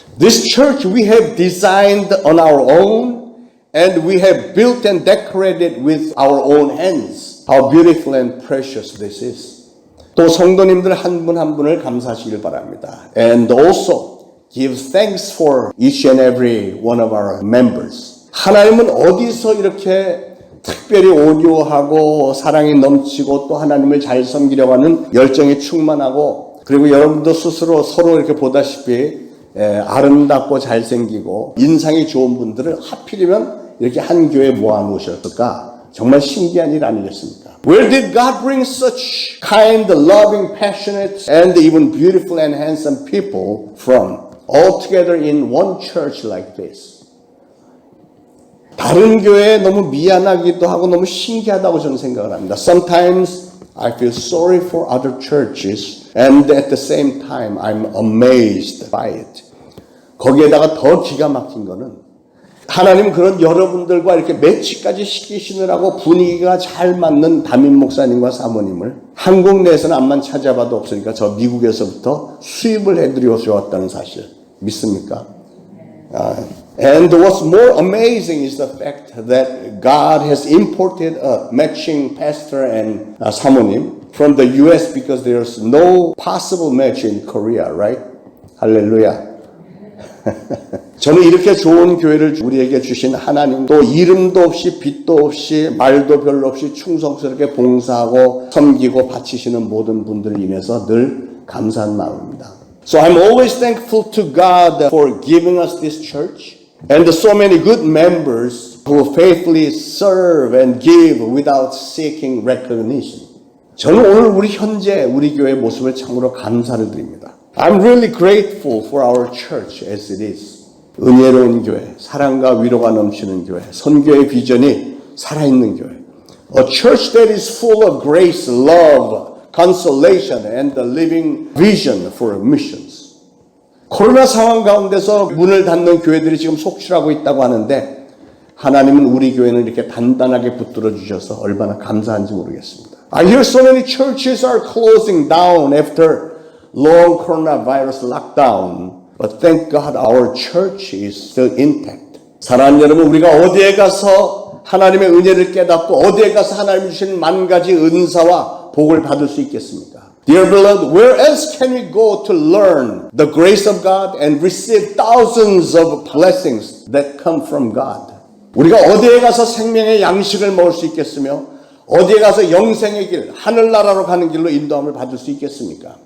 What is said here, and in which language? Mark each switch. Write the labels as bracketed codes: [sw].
[en] This church we have designed on our own and we have built and decorated with our own hands. How beautiful and precious this is. [ko] 또 성도님들 한 분 한 분을 감사하시길 바랍니다. [en] And also give thanks for each and every one of our members. [ko] 하나님은 어디서 이렇게 특별히 온유하고 사랑이 넘치고 또 하나님을 잘 섬기려고 하는 열정이 충만하고 그리고 여러분도 스스로 서로 이렇게 보다시피 아름답고 잘생기고 인상이 좋은 분들을 하필이면 이렇게 한 교회에 모아놓으셨을까? 정말 신기한 일 아니겠습니까? [en] Where did God bring such kind, loving, passionate, and even beautiful and handsome people from? All together in one church like this. [ko] 다른 교회에 너무 미안하기도 하고 너무 신기하다고 저는 생각을 합니다. [en] Sometimes I feel sorry for other churches and at the same time I'm amazed by it. [ko] 거기에다가 더 기가 막힌 거는 하나님 그런 여러분들과 이렇게 매치까지 시키시느라고 분위기가 잘 맞는 담임 목사님과 사모님을 한국 내에서는 암만 찾아봐도 없으니까 저 미국에서부터 수입을 해드려 왔다는 사실 믿습니까? [en] And what's more amazing is the fact that God has imported a matching pastor and 사모님 from the US because there's no possible match in Korea, right? [ko] 할렐루야. 저는 이렇게 좋은 교회를 우리에게 주신 하나님 또 이름도 없이 빛도 없이 말도 별로 없이 충성스럽게 봉사하고 섬기고 바치시는 모든 분들을 인해서 늘 감사한 마음입니다. [en] So I'm always thankful to God for giving us this church and so many good members who faithfully serve and give without seeking recognition. [ko] 저는 오늘 우리 현재 우리 교회의 모습을 참으로 감사를 드립니다. [en] I'm really grateful for our church as it is. [ko] 은혜로운 교회, 사랑과 위로가 넘치는 교회, 선교의 비전이 살아있는 교회. [en] A church that is full of grace, love, consolation, and the living vision for missions. [ko] 코로나 상황 가운데서 문을 닫는 교회들이 지금 속출하고 있다고 하는데 하나님은 우리 교회는 이렇게 단단하게 붙들어 주셔서 얼마나 감사한지 모르겠습니다. [en] I hear so many churches are closing down after long coronavirus lockdown. But thank God our church is still intact. [ko] 사랑하는 여러분, 우리가 어디에 가서 하나님의 은혜를 깨닫고 어디에 가서 하나님이 주신 만 가지 은사와 복을 받을 수 있겠습니까? [en] Dear beloved, where else can we go to learn the grace of God and receive thousands of blessings that come from God? [ko] 우리가 어디에 가서 생명의 양식을 먹을 수 있겠으며 어디에 가서 영생의 길, 하늘나라로 가는 길로 인도함을 받을 수 있겠습니까?